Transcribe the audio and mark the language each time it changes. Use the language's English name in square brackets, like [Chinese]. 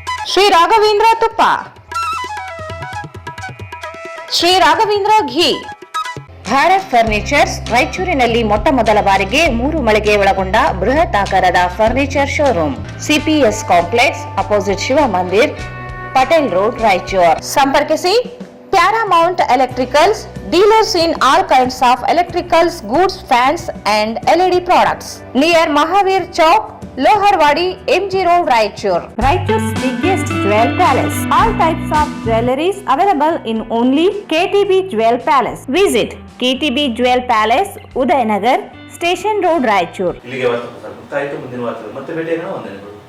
[Kannada] ಶ್ರೀ ರಾಘವೇಂದ್ರ ತುಪ್ಪ, ಶ್ರೀ ರಾಘವೇಂದ್ರ ಘೀ, ಭಾರತ್ ಫರ್ನಿಚರ್ಸ್ ರಾಯಚೂರಿನಲ್ಲಿ ಮೊಟ್ಟ ಮೊದಲ ಬಾರಿಗೆ 3 ಮಳಿಗೆ ಒಳಗೊಂಡ ಬೃಹತ್ ಆಕಾರದ furniture showroom, CPS complex opposite Shiva ಮಂದಿರ್, ಪಟೇಲ್ ರೋಡ್, ರಾಯಚೂರ್. ಸಂಪರ್ಕಿಸಿ Paramount electricals, [English] dealers in all kinds of electricals goods, fans and LED products, [Kannada] near Mahavir Chowk, ಲೋಹರ್ವಾಡಿ, MG Road, Raichur. [English] Raichur's biggest jewel palace. All types of jewelries available in only KTB Jewel Palace. Visit KTB Jewel Palace, Udayanagar, Station Road, Raichur. [Kannada] ಇಲ್ಲಿಗೆ ವಾರ್ತಾ ಪ್ರಸಾರ ಮುಕ್ತಾಯಿತು. ಮುಂದಿನ ವಾರ್ತೆ ಮತ್ತೆ ಭೇಟಿಯಾಗೋಣ. ವಂದನೆಗಳು.